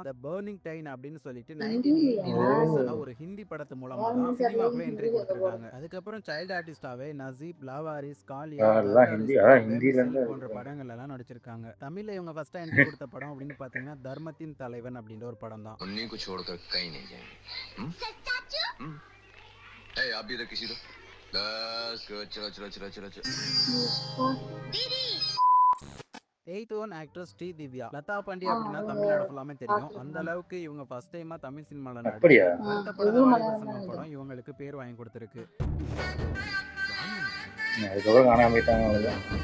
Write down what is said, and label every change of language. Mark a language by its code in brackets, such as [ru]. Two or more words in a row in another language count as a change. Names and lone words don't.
[ta] த பர்னிங் டைன் அப்படின்னு சொல்லிட்டு 1980ல ரிலீஸ் ஆன ஒரு ஹிந்தி படத்து மூலமா தான் சினிமாக்குள்ள என்ட்ரி கொடுத்திருக்காங்க. அதுக்கப்புறம் [en] child artist [ta] நசீப், லாவாரிஸ், காலியா, அதெல்லாம் ஹிந்தி, அதான் ஹிந்தில இருந்து போன்ற படங்கள் எல்லாம் நடிச்சிருக்காங்க. தமிழ்ல இவங்க [en] first entry [ta] கொடுத்த படம் அப்படின்னு பாத்தீங்கன்னா தர்மத்தின் தலைவன் அப்படின்ற ஒரு படம் தான். [hi] उन्हीं को छोड़कर कहीं नहीं जाएंगे। ए, आप भी इधर किसी दो। बस चलो चलो चलो चलो चलो। [en] 8th one actress [ta] ஸ்ரீ திவ்யா. லதா பாண்டியா அப்படின்னா தமிழ்நாடு ஃபுல்லாமே தெரியும். அந்த அளவுக்கு இவங்க [en] first time [ta] தமிழ் சினிமால அப்படியா? வருத்தப்படாத வாலிபர் சங்கம் படம் இவங்களுக்கு பேர் வாங்கி கொடுத்திருக்கு. அதுக்கப்புறம் காணாம போயிட்டாங்க அவ்வளவுதான்.